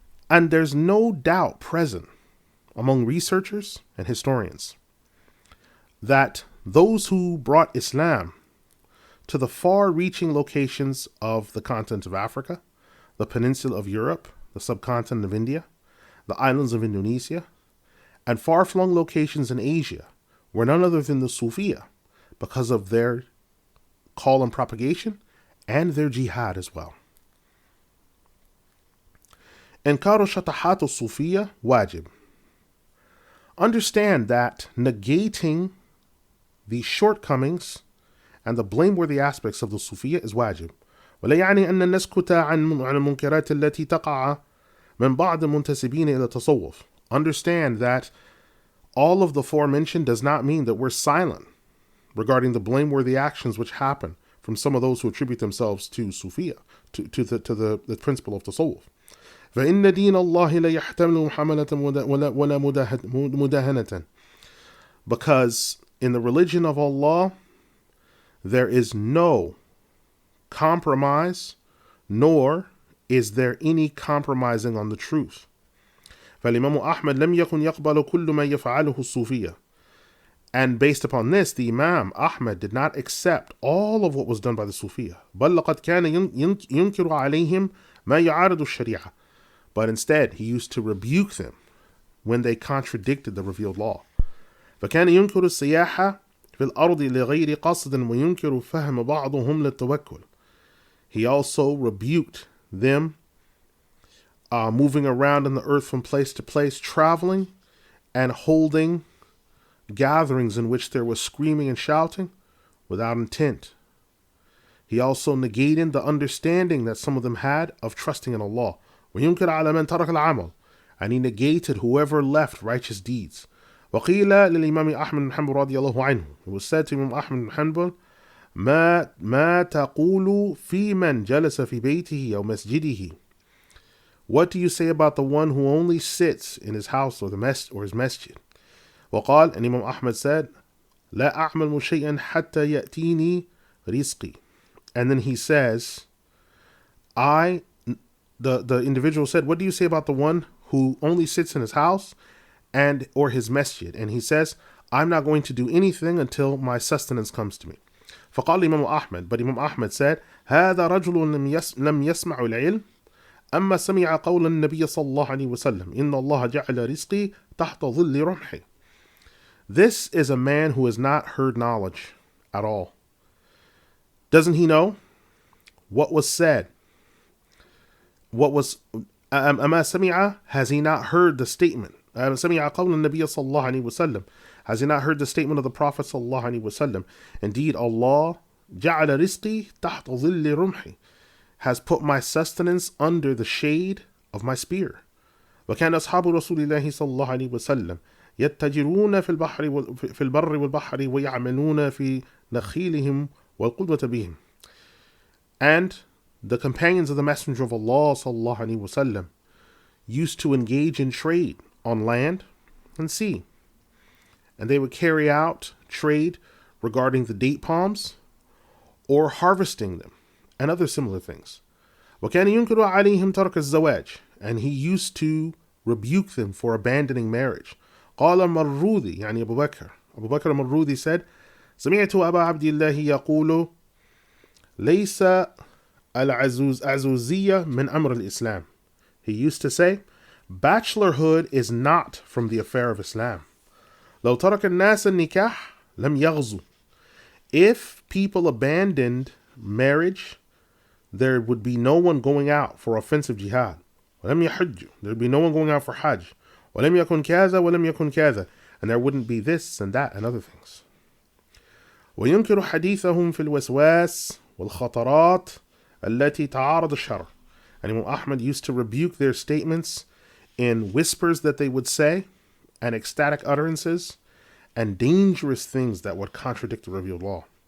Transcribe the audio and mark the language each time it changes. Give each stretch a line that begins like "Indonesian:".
English: And there's no doubt present among researchers and historians that those who brought Islam to the far-reaching locations of the continent of Africa, the peninsula of Europe, the subcontinent of India, the islands of Indonesia, and far-flung locations in Asia were none other than the Sufiya because of their call and propagation and their jihad as well.
Arabic: إنكار شطحات الصوفية واجب.
English: Understand that negating the shortcomings and the blameworthy aspects of the Sufiya is wajib.
Arabic: ولا يعني أن نسكت عن المنكرات التي تقع من بعض المنتسبين إلى التصوف.
English: Understand that all of the forementioned does not mean that we're silent regarding the blameworthy actions which happen from some of those who attribute themselves to Sufiya, to the principle of Tasawwuf.
Arabic: فإن دين الله لا يحتمل محاملة ولا مداهنة.
English: Because in the religion of Allah, there is no compromise, nor is there any compromising on the truth.
Arabic: فالإمام أحمد لم يكن يقبل كل ما يفعله الصوفية.
English: And based upon this, the Imam Ahmad did not accept all of what was done by the Sufiya.
Arabic: بل لقد كان ينكر عليهم ما يعارض الشريعة.
English: But instead, he used to rebuke them when they contradicted the revealed law.
Arabic: فكان ينكر السياحة في الأرض لغير قصد وينكر فهم بعضهم للتوكل.
English: He also rebuked them moving around in the earth from place to place, traveling and holding gatherings in which there was screaming and shouting without intent. He also negated the understanding that some of them had of trusting in Allah.
Arabic: وينكر على من ترك العمل.
English: And he negated whoever left righteous deeds.
Arabic: وقيل للإمام أحمد بن حنبل رضي الله عنه.
English: It was said to Imam Ahmad bin Hanbal,
Arabic: ما تقول في من جلس في بيته أو مسجده.
English: What do you say about the one who only sits in his house or his masjid?
Arabic: وقال,
English: and Imam Ahmad said,
Arabic: لا أعمل شيئا حتى يأتيني رزقي.
English: And then he says, the individual said, what do you say about the one who only sits in his house or his masjid? And he says, I'm not going to do anything until my sustenance comes to me.
Arabic: فقال Imam Ahmad,
English: but Imam Ahmad said,
Arabic: هذا رجل لم يسمع العلم أما سمع قول النبي صلى الله عليه وسلم إن الله جعل رزقي تحت ظل رمحي.
English: This is a man who has not heard knowledge at all. Doesn't he know what was said? What was
Arabic: أما سمع,
English: has he not heard the statement? سمع قول النبي صلى الله عليه وسلم, has he not heard the statement of the Prophet صلى الله عليه وسلم? Indeed, Allah
Arabic: جعل رزقي تحت ظل رمحي,
English: has put my sustenance under the shade of my spear.
Arabic: وكان أصحاب رسول الله صلى الله عليه وسلم يتجرون في البر والبحر ويعملون في نخيلهم والقدوة بهم.
English: And the companions of the Messenger of Allah صلى الله عليه وسلم used to engage in trade on land and sea. And they would carry out trade regarding the date palms or harvesting them and other similar things.
Arabic: وكان ينكر عليهم ترك الزواج,
English: and he used to rebuke them for abandoning marriage.
Arabic: قال المروذي, يعني أبو بكر المروذي said, سمعت أبا عبد الله يقول ليس العزوزية من أمر الإسلام.
English: He used to say, bachelorhood is not from the affair of Islam.
Arabic: لو ترك الناس النكاح لم يغزو.
English: If people abandoned marriage, there would be no one going out for offensive jihad.
Arabic: ولم يحجوا.
English: There would be no one going out for Hajj.
Arabic: ولم يكن كذا ولم يكن كذا.
English: And there wouldn't be this and that and other things.
Arabic: وينكر حديثهم في الوسواس والخطرات التي تعارض الشرع.
English: And Imam Ahmad used to rebuke their statements in whispers that they would say and ecstatic utterances and dangerous things that would contradict the revealed law.